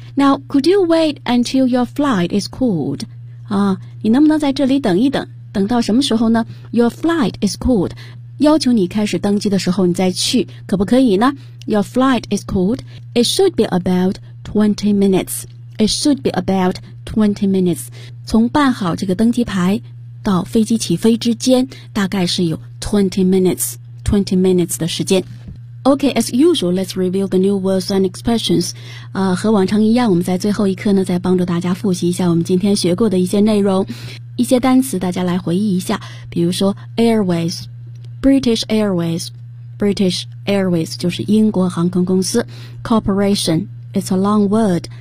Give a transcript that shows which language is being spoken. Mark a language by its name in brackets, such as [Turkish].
[English] Now, could you wait until your flight is cooled? [Chinese] 你能不能在这里等一等？等到什么时候呢？ [English] Your flight is cooled. [Chinese] 要求你开始登机的时候你再去，可不可以呢？ [English] Your flight is cooled. It should be about 20 minutes. It should be about 20 minutes. [Chinese] 从办好这个登机牌到飞机起飞之间，大概是有20 minutes 的时间。 [English] OK, as usual, let's review the new words and expressions. [Chinese] 和往常一样，我们在最后一课呢，再帮助大家复习一下我们今天学过的一些内容。一些单词大家来回忆一下，比如说 Airways, British Airways, British Airways 就是英国航空公司。 [English] Corporation, it's a long word.